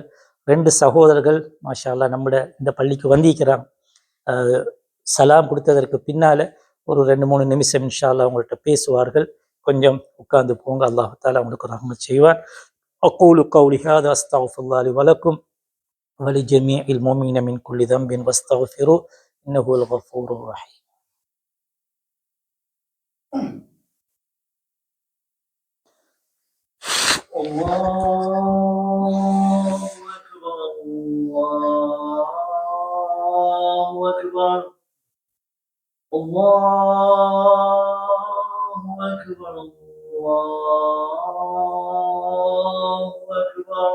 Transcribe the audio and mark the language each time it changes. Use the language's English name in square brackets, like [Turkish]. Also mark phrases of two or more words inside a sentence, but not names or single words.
[Tamil] 2 சகோதரர்கள் [Arabic] ما شاء الله [Tamil] நம்மட இந்த பள்ளிக்கு வந்திருக்கிறாங்க. சலாம் கொடுத்ததற்கு பின்னால ஒரு 2-3 நிமிஷம் [Arabic] إن شاء الله [Tamil] அவங்கள்ட்ட பேசுவார்கள். கொஞ்சம் உட்கார்ந்து போங்க. அல்லாஹ் தஆலா உங்களுக்கு ரஹ்மத் செய்வார். [Arabic] أقول قولي هذا أستغفر الله لي ولكم ولجميع المؤمنين من كل ذنب واستغفروه إنه هو الغفور الرحيم. الله أكبر، الله أكبر، الله أكبر، الله أكبر.